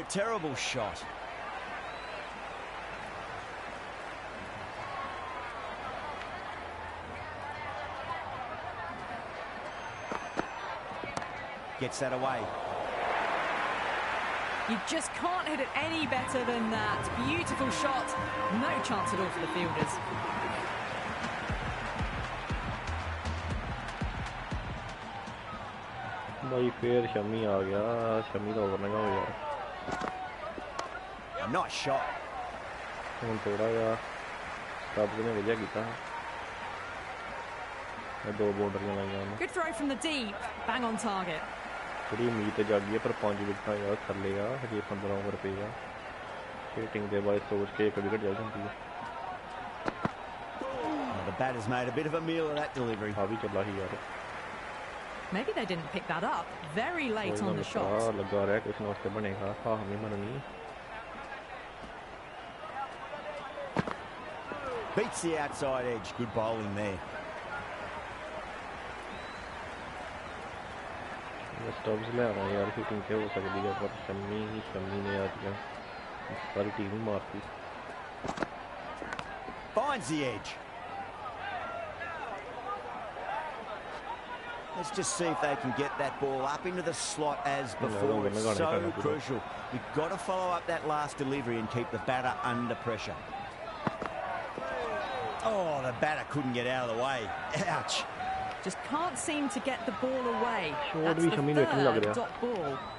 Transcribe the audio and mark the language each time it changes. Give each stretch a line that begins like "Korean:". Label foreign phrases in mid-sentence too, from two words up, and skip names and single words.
English: Terrible shot. Gets that away. You just can't hit it any better than that. Beautiful shot. No chance at all for the fielders.
Hindi: भाई फिर शमी आ गया शमी तो ओवर लगा हो यार
English: Nice shot.
Punjabi: ਹੁਣ ਥੋੜਾ ਜਿਹਾ ਸਟੱਬ ਨੇ ਵਧੀਆ ਕੀਤਾ ਇਹ 2 ਬਾਉਂਡਰੀਆਂ ਲਾਈਆਂ ਉਹਨੇ
English: Good throw from the deep. Bang on target.
Punjabi: ਥੋੜੀ ਉਮੀਦ ਤੇ ਜਾਗੀ ਹੈ ਪਰ 5 ਵਿਕਟਾਂ ਯਾਰ ਥੱਲੇ ਆ ਹਜੇ 15 ਓਵਰ ਪਏ ਆ ਸ਼ੂਟਿੰਗ ਦੇ ਬਾਅਦ ਸੋਚ ਕੇ 1 ਵਿਕਟ ਜਾ ਜਾਂਦੀ ਹੈ
English: The batter's made a bit of a meal of that delivery.
Punjabi: ਆ ਵੀ ਚੱਲਾ ਸੀ ਯਾਰ
English: Maybe they didn't pick that up. Very late on the shot.
Punjabi: ਲੱਗਾ ਰਿਹਾ ਕੁਛ ਨਾ ਉਸਤੇ ਬਣੇਗਾ ਹਾਹ ਨਹੀਂ ਬਣਨੀ
English: Beats the outside edge. Good bowling there.
Hindi: स्टब्स ले रहा है यार शूटिंग से हो सकती है पर शमी ने आज सारी टीम ही मारती
English: Finds the edge. Let's just see if they can get that ball up into the slot as before. It's so crucial. You've got to follow up that last delivery and keep the batter under pressure. Oh, the batter couldn't get out of the way. Ouch. Just can't seem to get the ball away. Short That's
Hindi: भी
English: the
Hindi: शमी ने इतनी लग
English: third
Hindi: रहा।
English: dot ball.